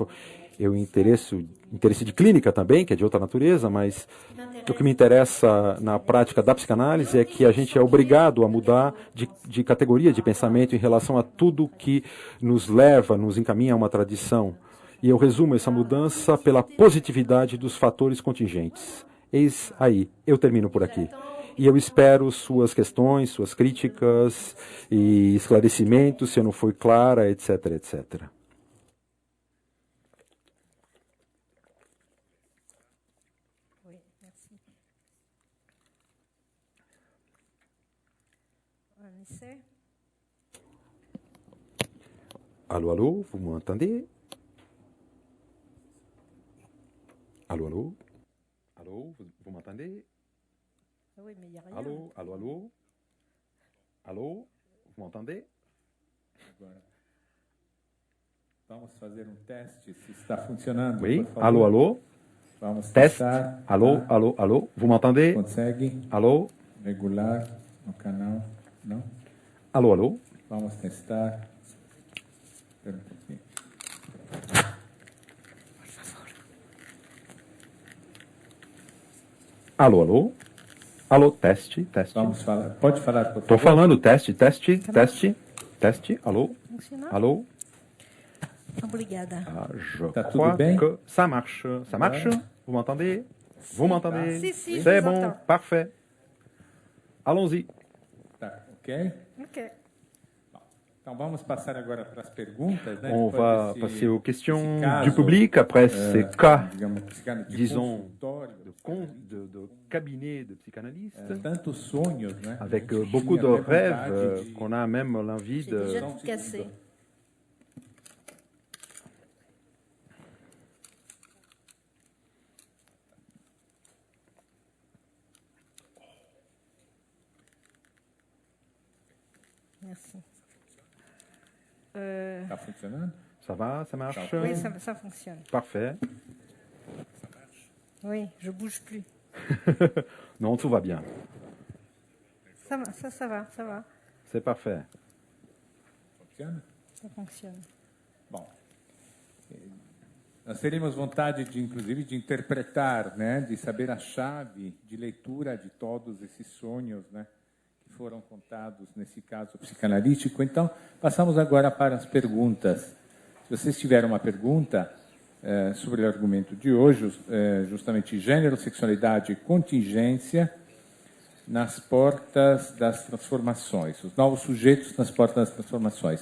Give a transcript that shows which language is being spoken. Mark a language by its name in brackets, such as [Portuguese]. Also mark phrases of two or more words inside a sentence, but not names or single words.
[Portuguese] Eu interesse de clínica também, que é de outra natureza, mas o que me interessa na prática da psicanálise é que a gente é obrigado a mudar de categoria de pensamento em relação a tudo que nos encaminha a uma tradição. E eu resumo essa mudança pela positividade dos fatores contingentes. Eis aí, eu termino por aqui. E eu espero suas questões, suas críticas e esclarecimentos, se eu não fui clara, etc, etc. [French] Allô, allô, vous m'entendez? Allô, allô? Allô, vous m'entendez? Oui, mais il n'y a rien. Allô, allô, allô? Allô, vous m'entendez? [Portuguese] Agora, vamos fazer um teste, se está funcionando. [French] Oui, allô, allô? [Portuguese] Vamos Teste. testar. [French] Allô, allô, allô? Vous m'entendez? [Portuguese] Consegue? [French] Allô? [Portuguese] Regular no canal? Não? [French] Allô, allô? [Portuguese] Vamos testar. Espera um pouquinho. Alô, alô? Alô, teste, teste. Vamos falar. Pode falar, por favor? Estou falando, teste, teste, teste, teste. Alô? Funciona? Alô? Obrigada. [French] Ah, je [Portuguese] Tá tudo [French] crois [Portuguese] bem? [French] que ça marche. Ça marche? Vous m'entendez? Vous m'entendez? Si, C'est je vous bon, entends. parfait. Allons-y. [Portuguese] Tá, ok? Ok. Então vamos passar agora para as perguntas, né? [French] On [Portuguese] Depois [French] va [Portuguese] desse- [French] passer aux questions [Portuguese] desse caso, [French] du public après ces cas, [Portuguese] digamos, de [French] disons, [Portuguese] consultório, [French] de cabinet de psychanalyste, [Portuguese] tantos sonhos, né? [French] avec [Portuguese] A gente [French] beaucoup de [Portuguese] tinha até [French] rêves [Portuguese] vontade de- [French] qu'on a même l'envie J'ai déjà de... tout cassé. Merci. [Portuguese] Tá funcionando? [French] Ça va, ça marche? Oui, ça fonctionne. Parfait. Oui, je bouge plus. Non, tout va bien. Ça va, ça va. C'est parfait. [Portuguese] Funciona? [French] Ça fonctionne. [Portuguese] Bom, nós teríamos vontade de, inclusive, de interpretar, né, de saber a chave de leitura de todos esses sonhos, né, que foram contados nesse caso psicanalítico. Então, passamos agora para as perguntas. Se vocês tiverem uma pergunta sobre o argumento de hoje, justamente gênero, sexualidade e contingência nas portas das transformações, os novos sujeitos nas portas das transformações.